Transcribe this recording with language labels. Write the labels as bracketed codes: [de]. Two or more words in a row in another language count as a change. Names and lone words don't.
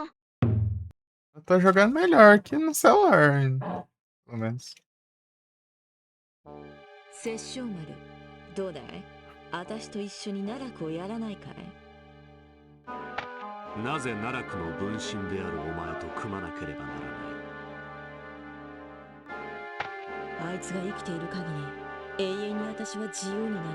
[pt] Eu tô jogando melhor que no celular, ainda. Pelo menos. [ja] 殺生丸、どうだい？私と一緒に奈落をやらないかい？なぜ奈落の分身であるお前と組まなければならない。あいつが生きている限り永遠に私は自由になれない。